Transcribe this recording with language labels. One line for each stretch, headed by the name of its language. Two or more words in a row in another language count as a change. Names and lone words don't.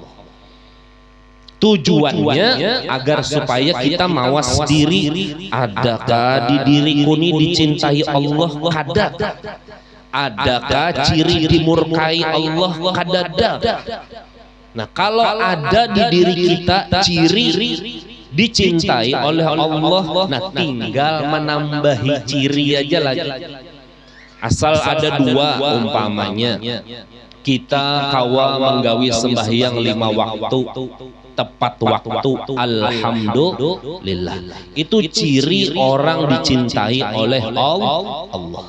Indonesian: Tujuannya agar supaya kita mawas diri, adakah di diriku ini dicintai Allah?
Banjar: Kadad.
Indonesian: Adakah ciri dimurkai Allah?
Banjar: Kadad. Nah, kalau ada di diri kita ciri dicintai oleh Allah,
Indonesian: nah tinggal menambahi ciri aja lagi.
Banjar: Asal ada dua, umpamanya kita kawa menggawi sembahyang 5 waktu tepat waktu, alhamdulillah, itu ciri orang dicintai oleh Allah.